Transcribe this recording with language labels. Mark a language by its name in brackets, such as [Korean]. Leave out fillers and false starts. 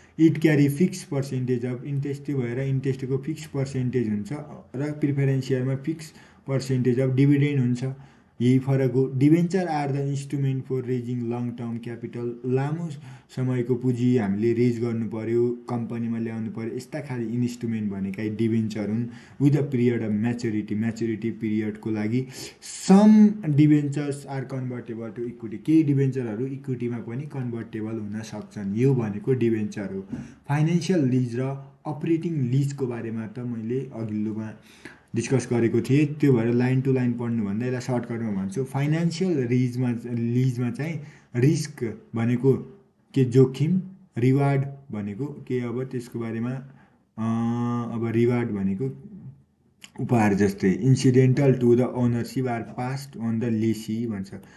[English] It carry fix percentage of interest. [Nepali] त्यो भएर इन्ट्रेस्टको fix percentage हुन्छ र preference सेयरमा fix percentage of dividend हुन्छ। यही फरक हो। [English] Debenture are the instrument for raising long term capital. [Nepali] लामो समयको पुँजी हामीले रेज गर्नु पऱ्यो, कम्पनीमा ल्याउनु पऱ्यो, यस्ता खाले इन्स्ट्रुमेन्ट भनेका डिभेन्चर हुन्। [English] With a period of maturity, maturity पिरियडको लागि। Some debentures are convertible to equity. [Nepali] केही डिभेन्चरहरू इक्विटीमा पनि कन्भर्टेबल हुन सक्छन्। यो भनेको डिभेन्चर हो। फाइनेन्सियल लिज र अपरेटिङ लिजको बारेमा त मैले अघिल्लोमा डिस्कस गरेको थिएँ, त्यो भएर लाइन टु लाइन पढ्नुभन्दा यसलाई सर्टकटमा भन्छु। फाइनेन्सियल लिजमा चाहिँ रिस्क भनेको के जोखिम, रिवार्ड भनेको के, अब त्यसको बारेमा अब रिवार्ड भनेको उपहार जस्तै, [English] incidental to the ownership are passed on the lessee [Nepali] भन्छ।